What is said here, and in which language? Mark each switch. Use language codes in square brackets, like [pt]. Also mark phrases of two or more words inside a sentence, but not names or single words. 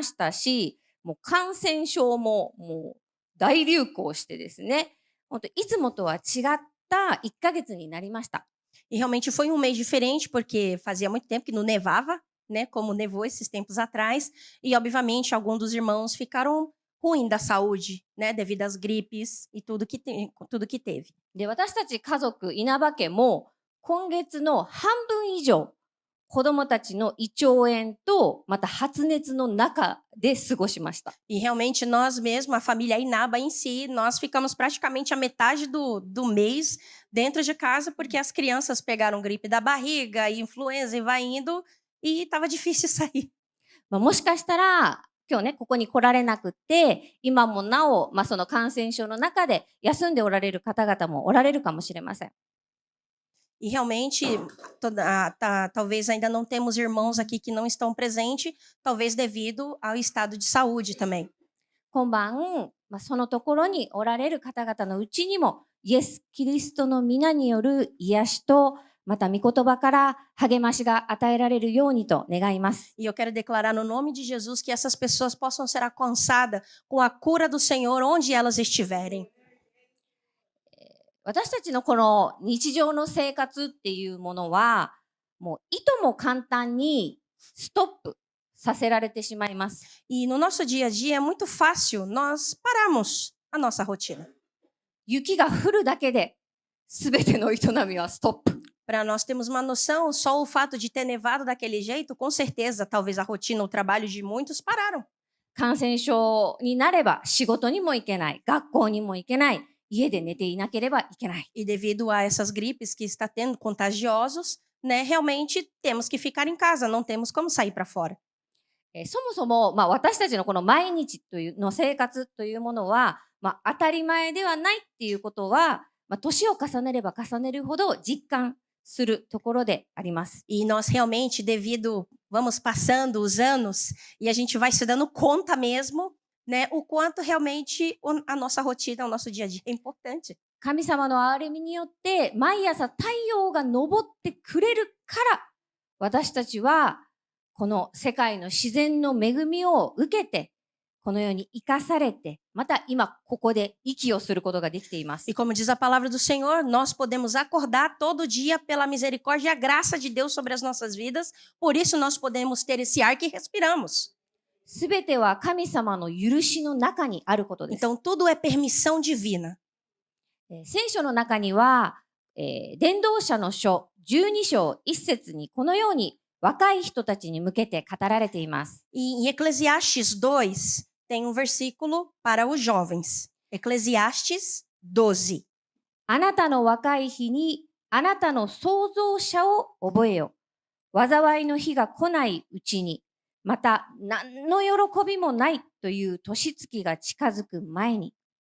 [ja] で、今月はもう大雪もありましたし、 もう感染症ももう大流行してですね、本当いつもとは違った1ヶ月になりました。 [pt] E realmente foi um mês diferente, porque fazia muito tempo que não nevava, né? Como nevou esses tempos atrás. E, obviamente, alguns dos irmãos ficaram ruim da saúde, né? Devido às gripes e tudo que teve. [ja] で、私たち家族、稲葉家も今月の半分以上、子供たちの胃腸炎と、また発熱の中で過ごしました。 [pt] E realmente nós mesmos, a família Inaba em si, nós ficamos praticamente a metade do mês dentro de casa, porque as crianças pegaram gripe da barriga, e influenza e vai indo, e estava difícil sair. [ja] まあ、もしかしたら、今日ね、ここに来られなくて、今もなお、その感染症の中で休んでおられる方々もおられるかもしれません。 [pt] E realmente, talvez ainda não temos irmãos aqui que não estão presentes, talvez devido ao estado de saúde também. [ja] 今晩、そのところにおられる方々のうちにも、イエス・キリストの皆による癒しと、また御言葉から励ましが与えられるようにと願います。 [pt] E eu quero declarar no nome de Jesus que essas pessoas possam ser alcançadas com a cura do Senhor onde elas estiverem. [ja] 私たちのこの日常の生活っていうものは、もういとも簡単にストップさせられてしまいます。 [pt] E no nosso dia a dia é muito fácil nós pararmos a nossa rotina. [ja] 雪が降るだけで、すべての営みはストップ。 [pt] Para nós termos uma noção, só o fato de ter nevado daquele jeito, com certeza, talvez a rotina, o trabalho de muitos pararam. [ja] 感染症になれば仕事にも行けない、学校にも行けない、家で寝ていなければいけない。 [pt] E devido a essas gripes que está tendo, contagiosos, né, realmente temos que ficar em casa, não temos como sair para fora. [ja] そもそも、私たちのこの毎日の生活というものは、当たり前ではないっていうことは、年を重ねれば重ねるほど実感するところであります。 [pt] E nós realmente, devido, vamos passando os anos e a gente vai se dando conta mesmo, né, o quanto realmente a nossa rotina, o nosso dia a dia é importante. [ja] 神様の憐れみによって毎朝太陽が昇ってくれるから、私たちはこの世界の自然の恵みを受けて、このように生かされて、また今ここで息をすることができています。 [pt] E como diz a palavra do Senhor, nós podemos acordar todo dia pela misericórdia e a graça de Deus sobre as nossas vidas, por isso nós podemos ter esse ar que respiramos. [ja] すべては神様の許しの中にあることです。 [pt] Então tudo é permissão divina. [ja] 聖書の中には、伝道者の書12章1節にこのように若い人たちに向けて語られています。 [pt] E em Eclesiastes 2 tem um versículo para os jovens. Eclesiastes 12. [ja] あなたの若い日にあなたの創造者を覚えよ。災いの日が来ないうちに、また何の喜びもないという年月が近づく前に。